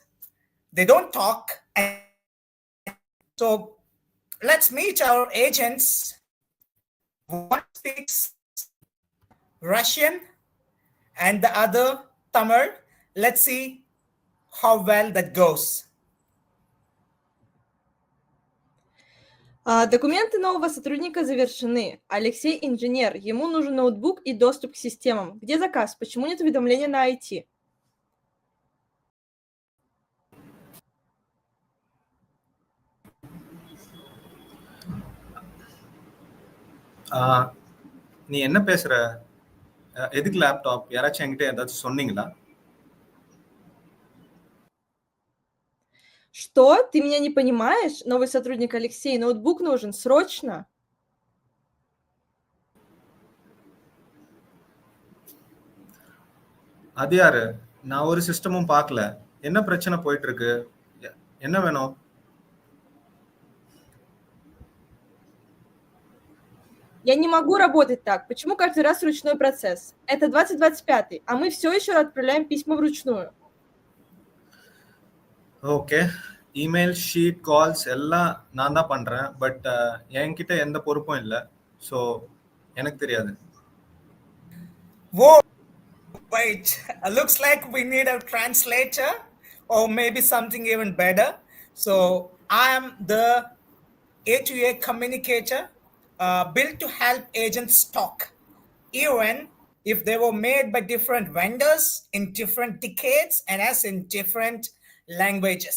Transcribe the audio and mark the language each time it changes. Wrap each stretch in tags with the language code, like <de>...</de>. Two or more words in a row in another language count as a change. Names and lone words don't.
<en>They don't talk. So let's meet our agents. One speaks Russian and the other Tamil. Let's see how well that goes.</en> <ru>Документы нового сотрудника завершены. Алексей инженер, ему нужен ноутбук и доступ к системам. Где заказ? Почему нет уведомления на IT?</ru> <ta>நீ என்ன பேசுற? எதுக்கு லேப்டாப்? யாராச்சும் என்கிட்ட ஏதாச்சும் சொன்னீங்களா?</ta> <ru>Что? Ты меня не понимаешь? Новый сотрудник Алексей, ноутбук нужен срочно.</ru> <ta>அது யாரு? நான் ஒரு சிஸ்டமும் பார்க்கல. என்ன பிரச்சனை போயிட்டு இருக்கு? என்ன வேணும்?</ta> <ru>Я не могу работать так. Почему каждый раз ручной процесс? Это 2025, а мы все еще отправляем письма вручную.</ru> <ta>ஓகே,</ta> <en>email, sheet, calls</en> <ta>எல்லாம் நான் தான் பண்றேன். பட் என்கிட்ட எந்த பொறுப்பும் இல்லை. ஸோ எனக்கு தெரியாது.</ta> <en>Whoa, wait. Looks like we need a translator or maybe something even better. So I am the A2A communicator built to help agents talk, even if they were made by different vendors in different decades and as in different languages.</en>